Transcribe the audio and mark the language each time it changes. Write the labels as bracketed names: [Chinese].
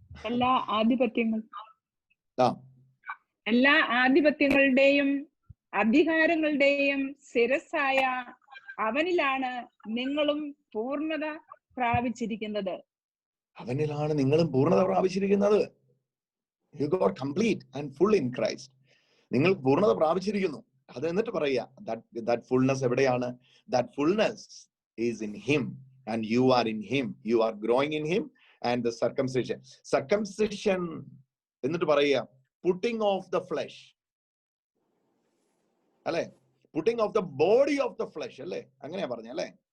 [Malayalam] എല്ലാ ആധിപത്യങ്ങൾ ആ എല്ലാ ആധിപത്യങ്ങളുടെയും അധികാരങ്ങളുടെയും ശിരസ്സായ അവനിലാണ് നിങ്ങളും പൂർണ്ണത പ്രാപിച്ചിരിക്കുന്നത്. അവനിലാണ് നിങ്ങളും പൂർണ്ണത പ്രാപിച്ചിരിക്കുന്നത്. [English] You got complete and full in Christ. [Malayalam] നിങ്ങൾ പൂർണ്ണത പ്രാപിച്ചിരിക്കുന്നു. അത് എന്നിട്ട് പറയുക, [English] that fullness [Malayalam] എവിടെയാണ്? [English] That fullness is in him and you are in him. You are growing in him. And the circumcision [Malayalam] എന്നിട്ട് പറയുക, [English] putting off the flesh, [Malayalam] അല്ലെ? [English] putting off the body of the flesh, [Malayalam] അല്ലെ? അങ്ങനെയാ പറഞ്ഞ അല്ലെ?